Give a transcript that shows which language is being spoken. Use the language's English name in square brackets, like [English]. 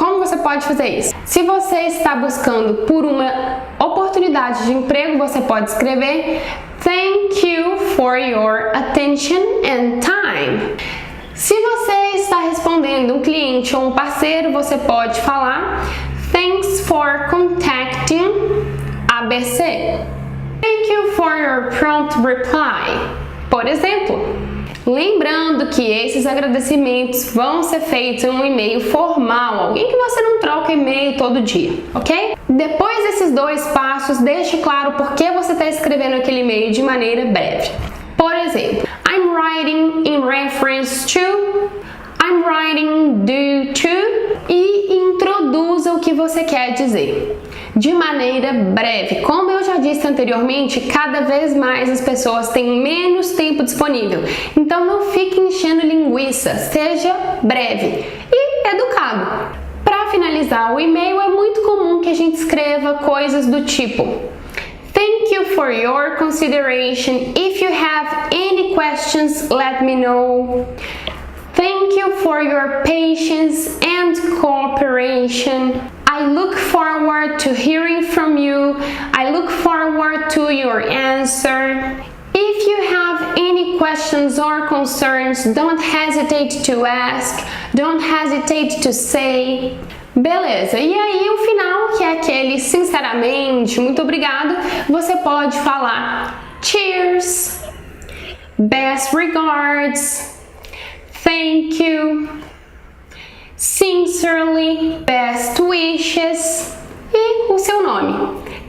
[Portuguese] Como você pode fazer isso? Se você está buscando por uma oportunidade de emprego, você pode escrever [English] Thank you for your attention and time. [Portuguese] Se você está respondendo um cliente ou um parceiro, você pode falar [English] Thanks for contacting ABC. Thank you for your prompt reply. [Portuguese] Por exemplo, lembrando que esses agradecimentos vão ser feitos em um e-mail formal, alguém que você não troca e-mail todo dia, ok? Depois desses 2 passos, deixe claro por que você está escrevendo aquele e-mail de maneira breve. Por exemplo, [English] I'm writing in reference to, I'm writing due to, [Portuguese] e introduza o que você quer dizer de maneira breve. Como eu já disse anteriormente, cada vez mais as pessoas têm menos tempo disponível. Então não fique enchendo linguiça, seja breve e educado. Para finalizar o e-mail, é muito comum que a gente escreva coisas do tipo [English] Thank you for your consideration. If you have any questions, let me know. Thank you for your patience and cooperation. I look forward to hearing from you. I look forward to your answer. If you have any questions or concerns, don't hesitate to ask. Don't hesitate to say. [Portuguese] Beleza, e aí o final, que é aquele sinceramente, muito obrigado, você pode falar [English] Cheers, best regards, thank you, sincerely, best wishes [Portuguese] e o seu nome.